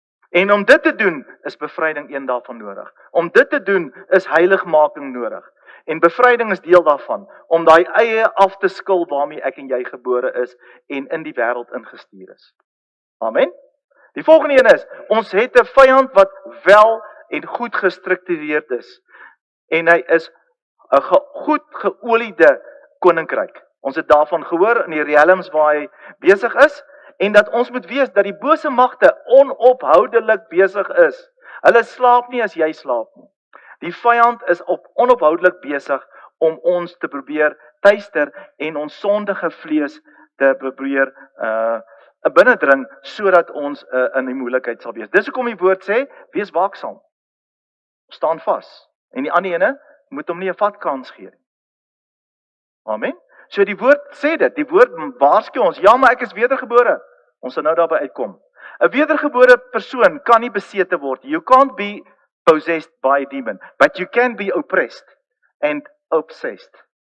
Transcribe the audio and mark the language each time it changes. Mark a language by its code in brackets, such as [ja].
[af] En om dit te doen, is bevryding een daarvan nodig. Om dit te doen, is heiligmaking nodig. En bevryding is deel daarvan, om daai eie af te skil waarmee ek en jy gebore is, en in die wêreld ingestuur is. Amen. Die volgende een is, ons het 'n vyand wat wel en goed gestruktureerd is. En hy is 'n goed geoliede koninkryk. Ons het daarvan gehoor in die realms waar hy besig is, en dat ons moet weet dat die bose magte onophoudelik besig is. Hulle slaap nie as jy slaap nie. Die vyand is onophoudelik besig om ons te probeer tuister en ons sondige vlees te probeer binnendring sodat ons in die moeilikheid sal wees. Dis hoekom die woord sê, wees waaksaam. Staan vas. En die ander ene moet hom nie 'n vatkans gee nie. Amen. So die woord sê dit, die woord waarsku ons, ja, maar ek is wedergebore. Ons sal nou daarby uitkom. 'n Wedergebore persoon kan nie besete word. [en] You can't be possessed by a demon, but you can be oppressed and obsessed.